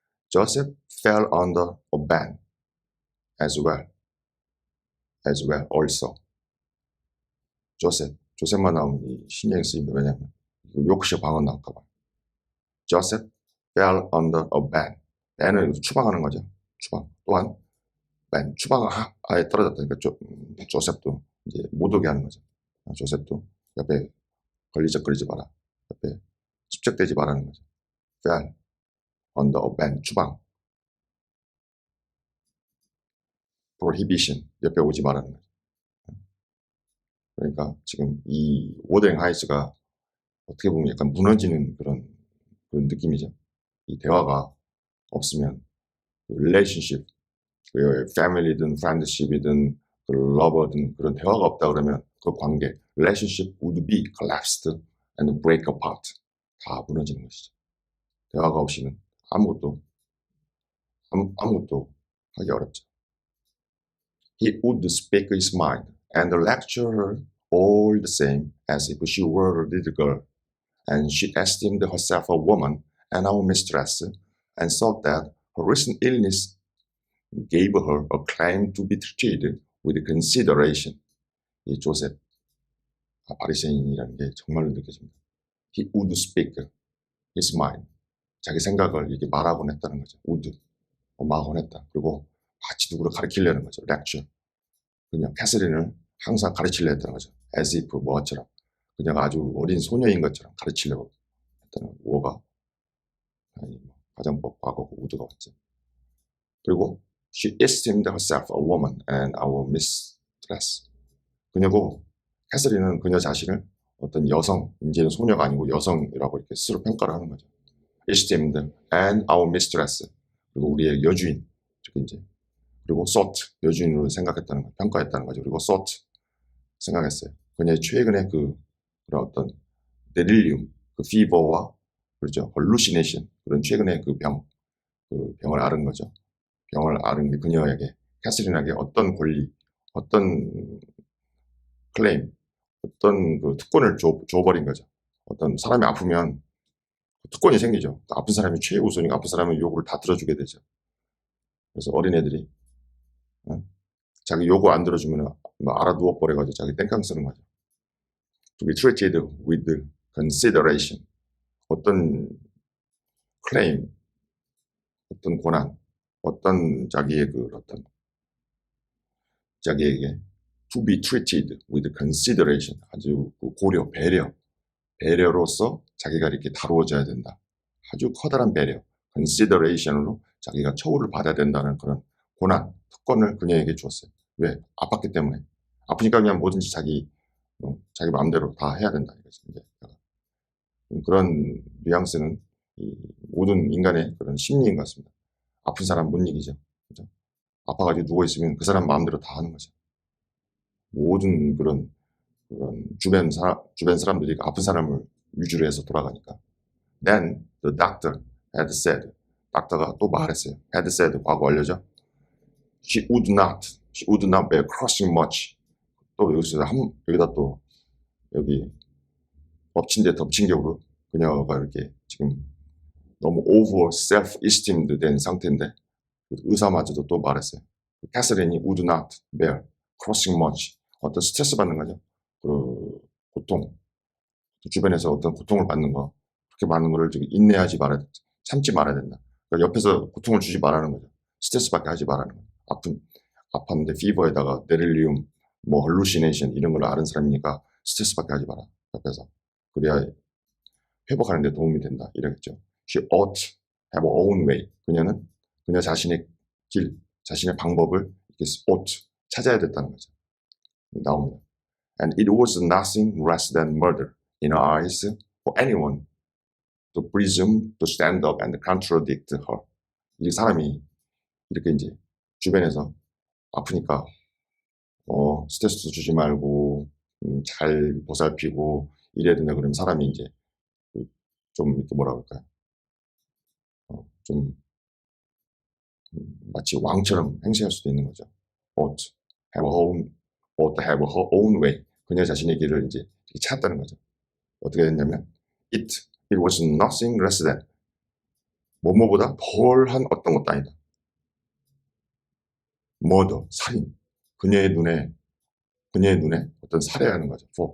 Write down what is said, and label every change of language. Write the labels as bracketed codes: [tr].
[en] Joseph fell under a ban as well also. [ko] 조셉만 나오면 이 신경이 쓰입니다. 왜냐하면 욕시 방언 나올까봐. [en] Joseph fell under a ban. [ko] ban을 추방하는 거죠. 추방. 또한 ban 추방하에 떨어졌다니까 조셉도 이제 못 오게 하는 거죠. 조셉도 옆에 걸리적거리지 마라. 옆에 집적되지 말라는 거죠. [en] fell under a ban 추방. [ko] prohibition 옆에 오지 말라는 거죠. 그러니까 지금 이 워덴 하이스가 어떻게 보면 약간 무너지는 그런 느낌이죠. 이 대화가 없으면 relationship, family든 friendship이든 lover든 그런 대화가 없다 그러면 그 관계 [en] relationship would be collapsed and break apart. [ko] 다 무너지는 것이죠. 대화가 없이는 아무것도 하기 어렵죠. [en] He would speak his mind and lecture her all the same as if she were a little girl, and she esteemed herself a woman and our mistress, and thought that her recent illness gave her a claim to be treated with consideration. [ko] 이 조셉 바리새인이라는 게 정말로 느껴집니다. [en] He would speak his mind. [ko] 자기 생각을 이렇게 말하곤 했다는 거죠. would. 말하곤 했다. 그리고 같이 누구를 가르치려는 거죠. [en] lecture. [ko] 그냥 캐서린을 항상 가르치려 했다는 거죠. [en] as if 뭐처럼. [ko] 그냥 아주 어린 소녀인 것처럼 가르치려고 했다는 거죠. 뭐가? 가정법 과거고 would가 왔죠. [en] 그리고 she esteemed herself a woman and our mistress. [ko] 그녀고 캐서린은 그녀 자신을 어떤 여성, 이제는 소녀가 아니고 여성이라고 이렇게 스스로 평가를 하는 거죠. [en] esteemed and our mistress. [ko] 그리고 우리의 여주인, 즉 이제 그리고 thought 여주인으로 생각했다는 거, 평가했다는 거죠. 그리고 thought 생각했어요. 그녀의 최근에 그런 어떤 데릴리움, 그 fever와 그렇죠, hallucination 그런 최근에 그 병을 앓은 거죠. 병을 앓은 게 그녀에게 캐서린에게 어떤 권리, 어떤 클레임, 어떤 그 특권을 줘버린 거죠. 어떤 사람이 아프면 특권이 생기죠. 아픈 사람이 최우선이고 아픈 사람의 요구를 다 들어주게 되죠. 그래서 어린애들이 자기 요구 안 들어주면 알아두어 버려가지고 자기 땡깡 쓰는 거죠. [en] To be treated with consideration. [ko] 어떤 클레임, 어떤 권한, 어떤 자기의 그 어떤 자기에게 [en] to be treated with consideration. [ko] 아주 고려, 배려로서 자기가 이렇게 다루어져야 된다. 아주 커다란 배려, consideration으로 자기가 처우를 받아야 된다는 그런 권한, 특권을 그녀에게 주었어요. 왜? 아팠기 때문에. 아프니까 그냥 뭐든지 자기 마음대로 다 해야 된다. 이제 그런 뉘앙스는 이 모든 인간의 그런 심리인 것 같습니다. 아픈 사람 못 이기죠. 그죠? 아파가지고 누워있으면 그 사람 마음대로 다 하는 거죠. 모든 그런 주변 사람들이 아픈 사람을 위주로 해서 돌아가니까. [en] Then the doctor had said. [ko] 닥터가 또 말했어요. had said 과거 완료죠. [en] She would not bear crossing much. [ko] 또 여기다 또 여기 엎친 데 덮친 격으로 그녀가 이렇게 지금 너무 [en] over self-esteemed [ko] 된 상태인데 의사마저도 또 말했어요. [en] 캐서린이 would not bear crossing much. [ko] 어떤 스트레스 받는 거죠. 그 고통, 주변에서 어떤 고통을 받는 거, 그렇게 많은 거를 인내하지 말아야 돼. 참지 말아야 된다. 그러니까 옆에서 고통을 주지 말라는 거죠. 스트레스 받게 하지 말라는 거죠. 아팠는데 피버에다가 데릴리움, 뭐 hallucination 이런 걸 아는 사람이니까 스트레스 받게 하지 마라. 옆에서. 그래야 회복하는 데 도움이 된다. 이러겠죠. [en] She ought to have her own way. [ko] 그녀는 그녀 자신의 길, 자신의 방법을 이렇게 ought 찾아야 됐다는 거죠. 나옵니다. [en] And it was nothing less than murder in her eyes for anyone to presume to stand up and contradict her. [ko] 이 사람이 이렇게 이제 주변에서 아프니까 스트레스도 주지 말고 잘 보살피고 이래야 된다 그러면 사람이 이제 좀 이렇게 뭐라 그럴까요? 좀 마치 왕처럼 행세할 수도 있는 거죠. [en] ought to have her own way. [ko] 그녀 자신의 길을 이제 찾았다는 거죠. 어떻게 됐냐면 [en] it was nothing less than [ko] 뭐뭐보다 덜한 어떤 것도 아니다. murder, 살인. 그녀의 눈에 어떤 살해라는 거죠.